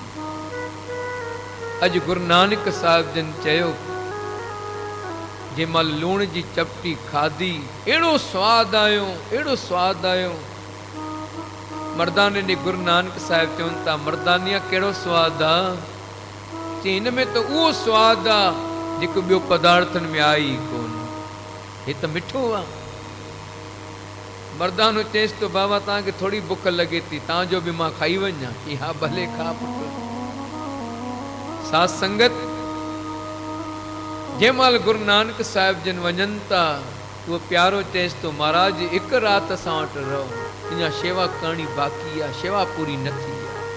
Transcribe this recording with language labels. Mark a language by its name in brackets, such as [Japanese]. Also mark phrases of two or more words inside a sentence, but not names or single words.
[Sindhi] अॼु गुरु नानक साहिब जन चयो, जंहिंमहिल लूण जी चपटी खाधी, अहिड़ो स्वादु आयो, अहिड़ो स्वादु आयो। मर्दाने ॾे गुरु नानक साहिब चवनि था, मर्दानिया कहिड़ो स्वादु आहे? चई हिन में त उहो स्वादु आहे जेको ॿियो पदार्थनि में आहे ई कोन। हे तो मिठो आ। मर्दानो चेस तो बाबा तव्हांखे थोड़ी बुख लगे थी तव्हांजो बि मां खाई वञा कि हा भले खा पुट। साथ संगत जंहिंमहिल गुरु नानक साहिब जन वञनि था उहो प्यारो चएसि तो महाराज हिकु राति असां वटि रहो, अञा शेवा करणी बाक़ी आहे, शेवा पूरी न थी आहे।